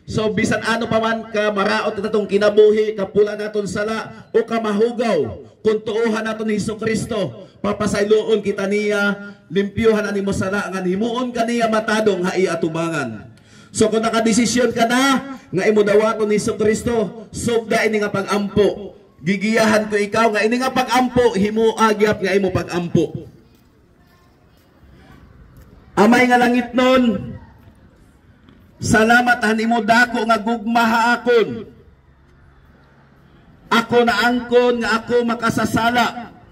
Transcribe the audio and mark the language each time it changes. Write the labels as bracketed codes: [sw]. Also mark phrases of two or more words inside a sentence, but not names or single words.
[war] So bisan ano pa man ka maraot natong kinabuhi kapula naton sala o kamahugaw kung tuohan naton ni Hesukristo papasayloon kita niya limpyuhan animo sala nga himuon kaniya matadong ha iatubangan. So kung nakadesisyon ka na nga imo dawaton ni Hesukristo subda ini nga pag-ampo gigiyahan ko ikaw nga ini nga pag-ampo himo agyap nga imo pag-ampo. Amay nga langit nun salamat hanimo dako nga gugma akon. Ako na angkon nga ako makasasala.